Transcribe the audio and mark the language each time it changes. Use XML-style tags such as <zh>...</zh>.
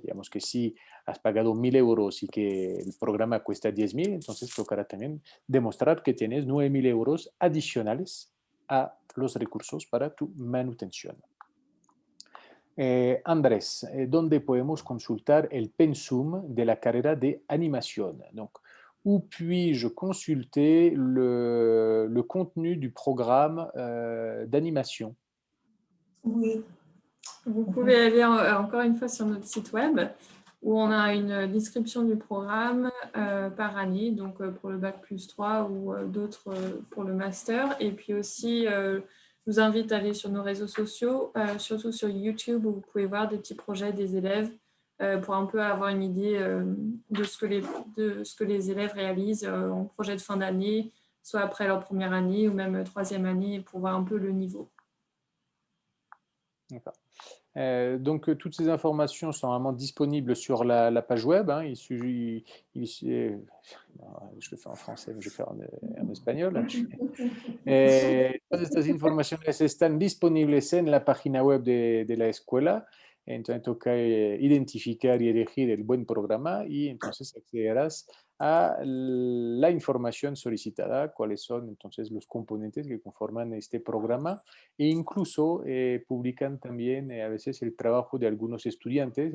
<es>Digamos que si has pagado 1.000 euros y que el programa cuesta 10.000, entonces tocará también demostrar que tienes 9.000 euros adicionales a los recursos para tu manutención. Andrés, ¿dónde podemos consultar el pensum de la carrera de animación?</es> <fr>Donc, où puis-je consulter le contenu du programme d'animation? Oui. Vous pouvez aller encore une fois sur notre site web où on a une description du programme par année, donc pour le bac +3 ou d'autres pour le master. Et puis aussi, je vous invite à aller sur nos réseaux sociaux, surtout sur YouTube, où vous pouvez voir des petits projets des élèves pour un peu avoir une idée de ce que les élèves réalisent en projet de fin d'année, soit après leur première année ou même troisième année, pour voir un peu le niveau. D'accord. Donc, toutes ces informations sont vraiment disponibles sur la page web. Hein. Je le fais en français, mais je vais faire en español.</fr> <es>Todas estas informaciones están disponibles en la página web de la escuela. Entonces toca identificar y elegir el buen programa y entonces accederás a la información solicitada, cuáles son entonces los componentes que conforman este programa e incluso publican también a veces el trabajo de algunos estudiantes.</es>